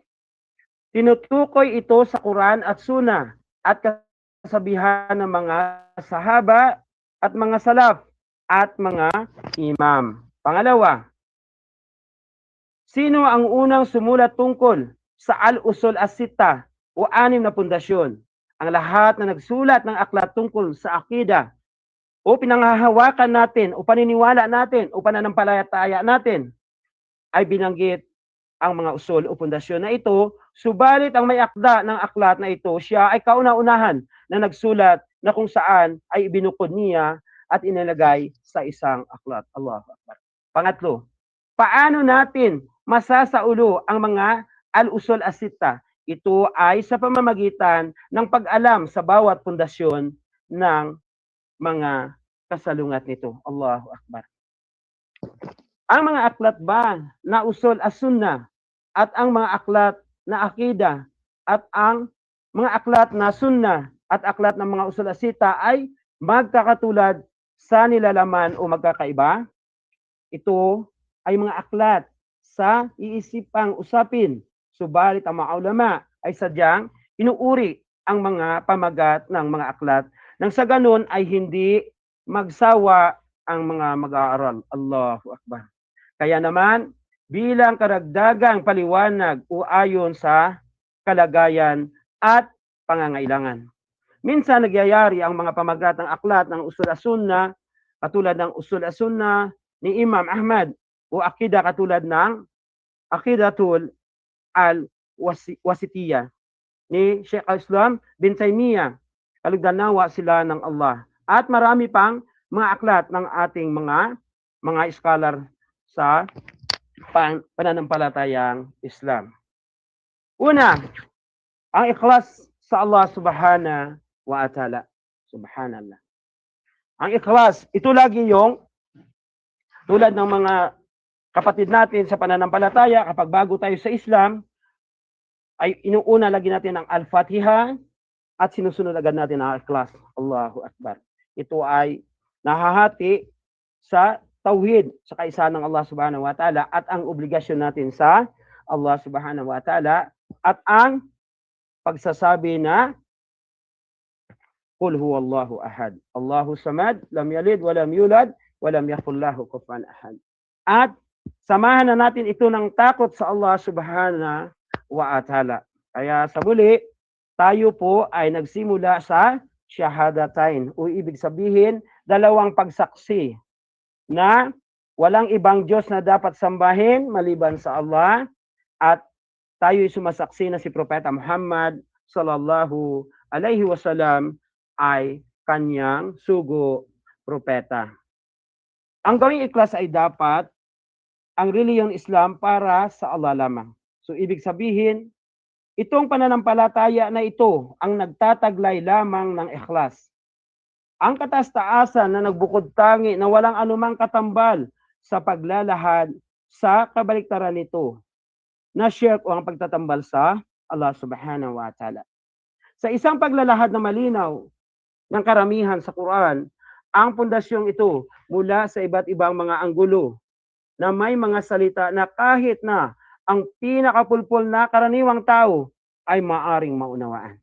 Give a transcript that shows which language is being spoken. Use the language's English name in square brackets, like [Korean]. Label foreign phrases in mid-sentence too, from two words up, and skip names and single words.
[Filipino] Tinutukoy ito sa Quran at Sunnah at kasabihan ng mga sahaba at mga salaf at mga imam. Pangalawa, sino ang unang sumulat tungkol sa [Arabic] الأصول الستة [Filipino] o 6 na pundasyon? Ang lahat na nagsulat ng aklat tungkol sa akida o pinanghahawakan natin o paniniwala natin o pananampalataya natin ay binanggit ang mga usul o pundasyon na ito, subalit ang may akda ng aklat na ito, siya ay kauna-unahan na nagsulat na kung saan ay ibinukod niya at inilagay sa isang aklat. [Arabic] الله أكبر. [Filipino] Pangatlo, paano natin masasaulo ang mga [Arabic] الأصول الستة? [Filipino] Ito ay sa pamamagitan ng pag-alam sa bawat pundasyon ng mga kasalungat nito. [Arabic] الله أكبر. [Filipino] Ang mga aklat ba na [Arabic] أصول السنة [Filipino] at ang mga aklat na akida at ang mga aklat na sunnah at aklat ng mga [Arabic] أصول الستة [Filipino] ay magkakatulad sa nilalaman o magkakaiba? Ito ay mga aklat sa iisipang usapin, subalit ang mga ulama ay sadyang inuuri ang mga pamagat ng mga aklat nang sa ganun ay hindi magsawa ang mga mag-aaral. [Arabic] الله أكبر. [Filipino] Kaya naman, bilang karagdagang paliwanag o ayon sa kalagayan at pangangailangan. Minsan nagyayari ang mga pamagat ng aklat ng [Arabic] أصول السنة, [Filipino] katulad ng [Arabic] أصول السنة [Filipino] ni Imam Ahmad o akida katulad ng Aqidatul al-Wasitiyah ni Sheikh al-Islam bin Taymiyyah. Kalugdan-nawa sila ng Allah. At marami pang mga aklat ng ating mga scholar sa pananampalatayang Islam. Una, ang ikhlas sa [Arabic] الله سبحانه وتعالى. سبحان الله. [Filipino] Ang ikhlas, ito lagi yung tulad ng mga kapatid natin sa pananampalataya, kapag bago tayo sa Islam, ay inuuna lagi natin ang Al-Fatiha at sinusunod agad natin ang ikhlas. [Arabic] الله أكبر. [Filipino] Ito ay nahahati sa tauhid sa kaisahan ng [Arabic] الله سبحانه وتعالى [Filipino] at ang obligasyon natin sa [Arabic] الله سبحانه وتعالى [Filipino] at ang pagsasabi na [Arabic] قل هو الله أحد. الله الصمد لم يلد ولم يولد ولم يكن له كفوا أحد. [Filipino] At samahan na natin ito ng takot sa [Arabic] الله سبحانه وتعالى. [Filipino] Kaya sa muli, tayo po ay nagsimula sa shahadatain o ibig sabihin, dalawang pagsaksi na walang ibang Diyos na dapat sambahin maliban sa Allah at tayo'y sumasaksi na si Propeta Muhammad [Arabic] صلى الله عليه وسلم [Filipino] ay kanyang sugo propeta. Ang gawing ikhlas ay dapat ang reliyon Islam para sa Allah lamang. So ibig sabihin, itong pananampalataya na ito ang nagtataglay lamang ng ikhlas. Ang kataas-taasan na nagbukod tangi na walang anumang katambal sa paglalahad sa kabaliktaran nito na shirk o ang pagtatambal sa [Arabic] الله سبحانه وتعالى. [Filipino] Sa isang paglalahad na malinaw ng karamihan sa Quran, ang pundasyong ito mula sa iba't ibang mga anggulo na may mga salita na kahit na ang pinakapulpul na karaniwang tao ay maaring maunawaan.